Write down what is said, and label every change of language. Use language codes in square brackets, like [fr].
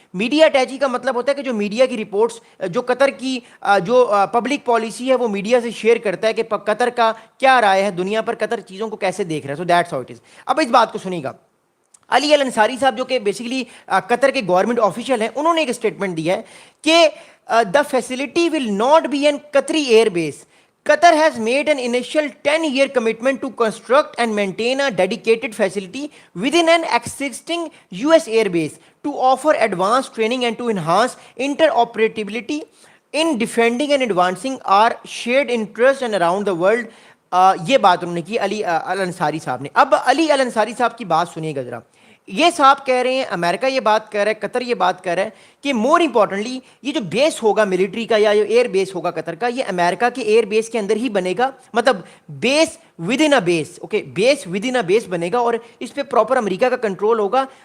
[ur] Media attaché کا مطلب ہوتا ہے کہ جو میڈیا کی رپورٹس جو قطر کی جو پبلک پالیسی ہے وہ میڈیا سے شیئر کرتا ہے کہ قطر کا کیا رائے ہے دنیا پر، قطر چیزوں کو کیسے دیکھ رہا ہے. [en] So that's how it is. [ur] اب اس بات کو سنیے گا. علی الانصاری صاحب جو کہ بیسیکلی قطر کے گورنمنٹ آفیشل ہیں، انہوں نے ایک اسٹیٹمنٹ دیا ہے کہ [en] The facility will not be an Qatari air base. Qatar has made an initial 10-year commitment to construct and maintain a dedicated facility within an existing US airbase to offer advanced training and to enhance interoperability in defending and advancing our shared interests and around the world. [ur] یہ بات انہوں نے کی علی الانصاری صاحب نے. اب علی الانصاری صاحب کی بات سنیے گا ذرا. یہ صاحب کہہ رہے ہیں، امریکہ یہ بات کہہ رہا ہے، قطر یہ بات کہہ رہا ہے کہ مور امپورٹنٹلی یہ جو بیس ہوگا ملٹری کا یا ایئر بیس ہوگا قطر کا، یہ امریکہ کے ایئر بیس کے اندر ہی بنے گا. مطلب [en] base within a base, [ur] okay, base with in اے بیس بنے گا، اور اس پہ پراپر امریکہ کا کنٹرول ہوگا.